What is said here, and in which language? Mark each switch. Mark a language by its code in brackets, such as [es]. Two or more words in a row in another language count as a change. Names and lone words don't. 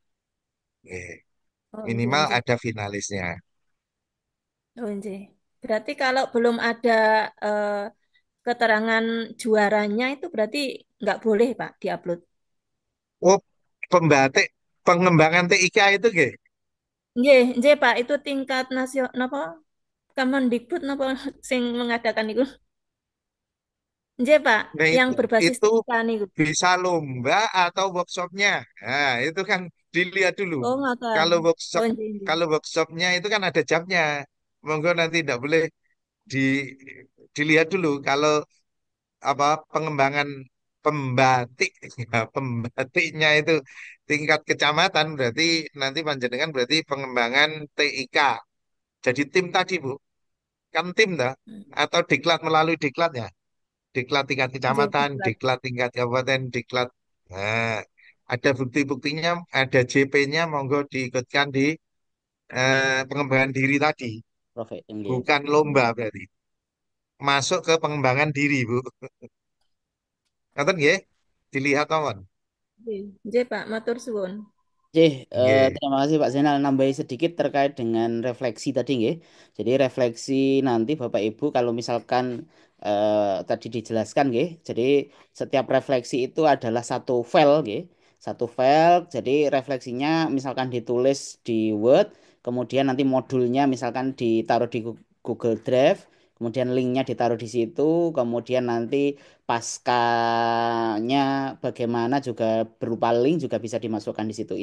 [id] Oh, J, Minimal J. ada finalisnya. Oh, J. Berarti kalau belum ada eh, keterangan juaranya itu berarti nggak boleh, Pak, diupload. Oh, pembatik pengembangan TIK itu nggih. [jv] Nggih, nggih, Pak, [id] itu tingkat nasional apa? Kemendikbud [jv] napa sing [id] mengadakan itu? [jv] Nggih, Pak, [id] Nah yang berbasis itu TIK niku. bisa lomba atau workshopnya. Nah itu kan dilihat dulu. [jv] Oh, ngoten. [id] Kalau workshop [jv] Oh, nggih, nggih. [id] kalau workshopnya itu kan ada jamnya. Monggo nanti tidak boleh di dilihat dulu. Kalau apa pengembangan pembatik, ya, pembatiknya itu tingkat kecamatan berarti nanti panjenengan berarti pengembangan TIK. Jadi tim tadi Bu, kan tim dah atau diklat melalui diklatnya. Diklat tingkat [jv] Nggih, [id] kecamatan, diklat. diklat tingkat kabupaten, diklat. Nah, ada bukti-buktinya, ada JP-nya, monggo diikutkan di pengembangan diri tadi. Profit. Nggih. Bukan lomba berarti. Masuk ke pengembangan diri, Bu. [jv] Ngerti nggih? [id] Dilihat kawan. [jv] Nggih, nggih, Pak, matur suwun. Nggih. [id] Terima kasih Pak Zainal nambahi sedikit terkait dengan refleksi tadi nggih. Jadi refleksi nanti Bapak Ibu kalau misalkan tadi dijelaskan nggih. Jadi setiap refleksi itu adalah satu file nggih. satu file. Jadi refleksinya misalkan ditulis di Word, kemudian nanti modulnya misalkan ditaruh di Google Drive, kemudian linknya ditaruh di situ, kemudian nanti paskanya bagaimana juga berupa link juga bisa dimasukkan di situ.